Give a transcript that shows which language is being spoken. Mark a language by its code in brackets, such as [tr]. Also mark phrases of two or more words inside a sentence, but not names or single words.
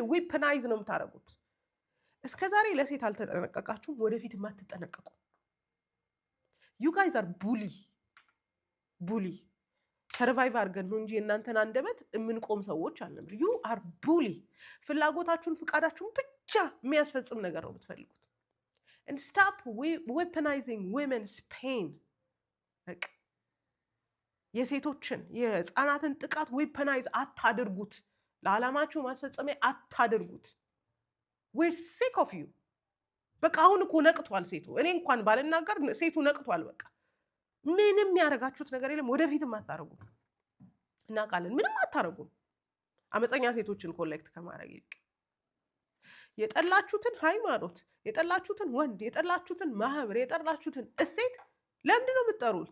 [am] ዊፐናይዝ ነው የምታደርጉት። እስከ ዛሬ ለሴት አልተጠነቀቃችሁም፣ ወደፊትም አትጠነቀቁ። [en] you guys are bully። [am] ሰርቫይቭ አድርገን ነው እንጂ እናንተን አንደበት የምንቆም ሰዎች አልነበር። [en] you are bully። [am] ፍላጎታችሁን፣ ፍቃዳችሁን ብቻ የሚያስፈጽም ነገር ነው የምትፈልጉት። [en] and stop weaponizing women's pain። [am] የሴቶችን የህፃናትን ጥቃት ዌፐናይዝ አታድርጉት። ለዓላማችሁ ማስፈጸሚያ አታድርጉት። [en] we're sick of you። [am] በቃ አሁን እኮ ነቅቷል ሴቱ። እኔ እንኳን ባልናገር ሴቱ ነቅቷል። በቃ ምንም ያደረጋችሁት ነገር የለም፣ ወደፊትም አታደርጉ። እናውቃለን። ምንም አታረጉም አመፀኛ ሴቶችን ኮሌክት ከማድረግ ይልቅ የጠላችሁትን ሃይማኖት፣ የጠላችሁትን ወንድ፣ የጠላችሁትን ማህበር፣ የጠላችሁትን እሴት ለምንድን ነው የምትጠሩት?